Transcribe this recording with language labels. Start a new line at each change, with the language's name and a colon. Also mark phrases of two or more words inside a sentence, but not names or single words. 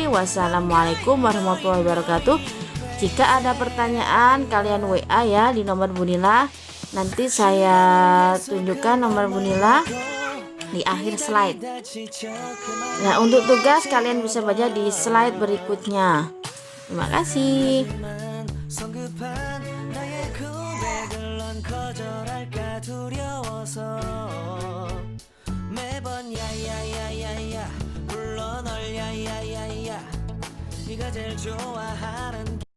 Arabic: والسلام عليكم ورحمة الله وبركاته.
Indonesian: Jika ada pertanyaan, kalian WA ya di nomor Bunila. Nanti saya tunjukkan nomor Bunila di akhir slide. Nah, untuk tugas kalian bisa baca di slide berikutnya. Terima kasih.
Korean: 매번 야야야야야 불러 널 야야야야 네가 제일 좋아하는